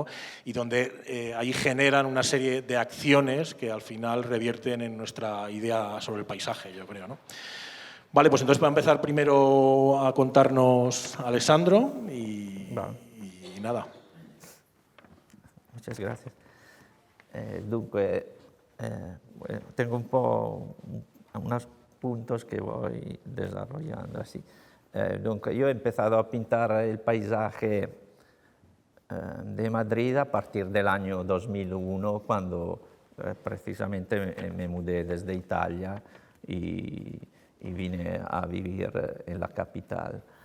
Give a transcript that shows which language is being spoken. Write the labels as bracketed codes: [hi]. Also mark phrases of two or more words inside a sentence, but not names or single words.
[es] Y donde ahí generan una serie de acciones que al final revierten en nuestra idea sobre el paisaje, yo creo, ¿no? Vale, pues entonces va a empezar primero a contarnos Alessandro y nada. Muchas gracias. Dunque, tengo [it] un po' [es] unos puntos que voy desarrollando así. Dunque, yo he empezado a pintar el paisaje de Madrid a partir del año 2001, cuando precisamente me mudé desde Italia y vine a vivir en la capital.